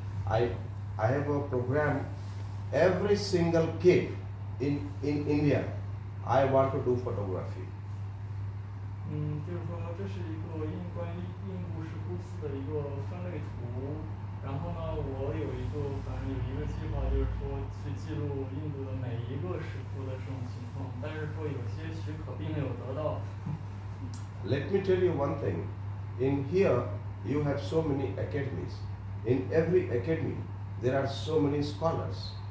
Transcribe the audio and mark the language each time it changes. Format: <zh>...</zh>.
<en>I have a program. Every single cave in India I want to do photography.</en> <zh>就是说这是一个关于印度石窟寺的一个分类图。然后呢，我有一个计划，就是说去记录印度的每一个石窟的这种情况。但是说有些许可并没有得到。</zh> <en>Let me tell you one thing. In here you have so many academies. In every academy there are so many scholars.</en>